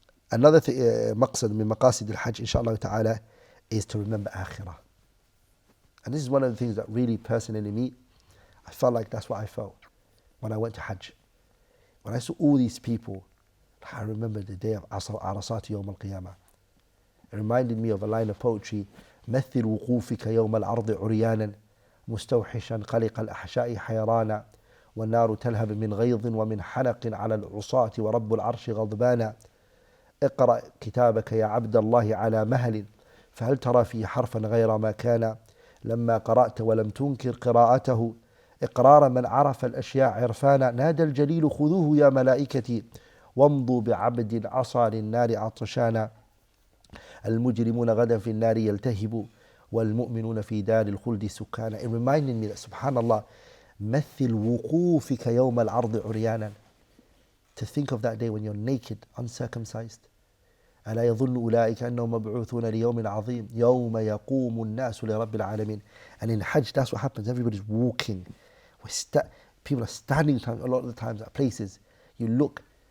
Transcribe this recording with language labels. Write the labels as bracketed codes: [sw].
[en] Another [ar] maqsad min maqasid al-Hajj, [en] inshallah ta'ala, is to remember akhirah. And this is one of the things that really personally me, I felt like that's what I felt when I went to Hajj. When I saw all these people, I remember the day of Arasat Yawm al-Qiyamah. It reminded me of a line of poetry, [ar] مثل وقوفك يوم الأرض عريانا مستوحشا قلق الأحشاء حيرانا والنار تلهب من غيظ ومن حنق على العصاة ورب العرش غضبانا اقرأ كتابك يا عبد الله على مهل فهل ترى فيه حرفا غير ما كان لما قرأت ولم تنكر قراءته إقرار من عرف الأشياء عرفانا نادى الجليل خذوه يا ملائكتي وامضوا بعبد عصى للنار عطشانا المجرمون غدا في النار يلتهبوا والمؤمنون في دار الخلد سكانا. [en] It reminded me that subhanallah, [ar] مثل وقوفك يوم العرض عريانا. [en] To think of that day when you're naked, uncircumcised. [ar] ألا يظن أولئك أنهم مبعوثون ليوم عظيم يوم يقوم الناس لرب العالمين. [en] And in Hajj, that's what happens. Everybody's walking. People are standing a lot of the times at places. You look.